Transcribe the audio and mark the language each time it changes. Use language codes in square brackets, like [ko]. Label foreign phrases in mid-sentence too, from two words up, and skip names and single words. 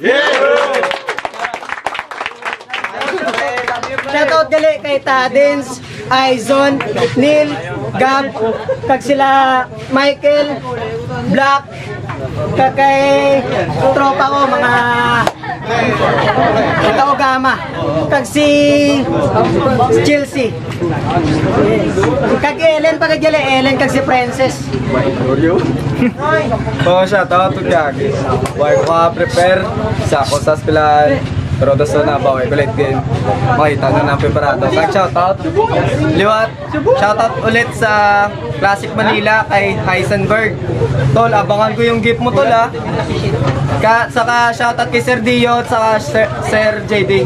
[hil] Shoutout gali kay Tadens, Aizon, Neil, Gab, kag sila Michael, Black, kag kay tropa ko mga Kaogama, kag si Chelsea, kag Ellen, pag gali Ellen, kag si Princess. [en] Oh, shoutout to Gagi. [hil] Buhay ko ka-prepare sa ako sa eskwelahan. [tl] Pero doon na ba, kulit din. Makita na ng preparado. Kaya shoutout. [hil] Liwat, shoutout ulit sa Classic Manila kay Heisenberg. [tl] Tol, abangan ko yung gift mo, tol, ha. Saka shoutout kay Sir Dio at saka Sir JD.